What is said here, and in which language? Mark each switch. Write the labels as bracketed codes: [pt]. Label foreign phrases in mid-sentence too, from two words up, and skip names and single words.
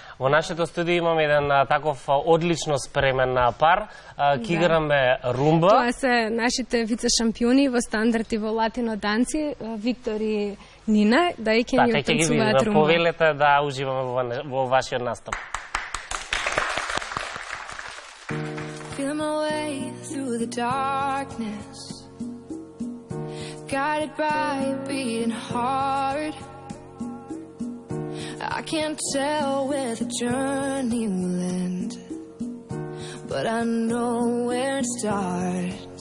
[mk] Во нашето студио имаме еден таков одлично спремен пар. Ки играме румба. Тоа се нашите вице-шампиони во стандард и во латино танци, Виктор и Нина, да и ќе ни танцуваат румба. Повелете да уживаме во вашиот настап. [en] Feeling my way through the darkness, guided by a beating heart. I can't tell where the journey will end, but I know where it starts.